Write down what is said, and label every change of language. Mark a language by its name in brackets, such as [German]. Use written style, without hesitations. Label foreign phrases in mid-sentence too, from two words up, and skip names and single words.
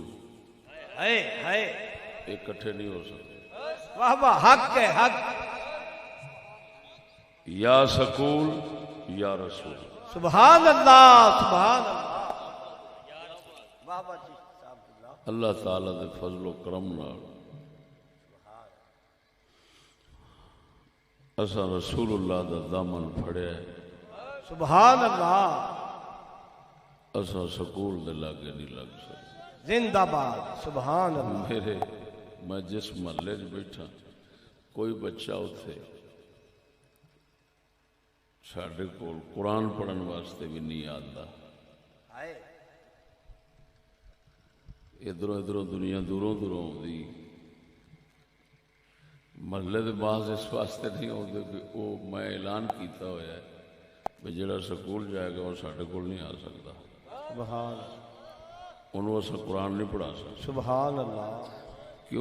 [Punjabi] ہے اکٹھے نہیں ہو سکتے. واہ واہ، حق ہے حق. یا سکول یا رسول. [Arabic] سبحان اللہ سبحان اللہ. [Punjabi] واہ واہ جی صاحب. اللہ تعالی دے فضل و کرم نال اساں رسول اللہ دا دامن پھڑیا ہے. [Arabic] سبحان اللہ. [Punjabi] اساں سکول دے لاگے نہیں لگ سکتے. [Urdu] زندہ باد. [Arabic] سبحان اللہ. [Punjabi] میں جس محلے چ بیٹھا کوئی بچہ اتنے ساڈے کول قرآن پڑھن واسطے بھی نہیں آتا. [Urdu] ادھروں ادھروں دنیا دوروں دوروں آتی. [Punjabi] محلے دے بعض اس واسطے نہیں آتے کہ وہ میں اعلان کیتا ہوا ہے کہ جڑا سکول جائے گا وہ ساڈے کول نہیں آ سکتا. سبحان انہوں اسا قرآن نہیں پڑھا سکتے. [Arabic] سبحان اللہ. [Urdu] کیوں؟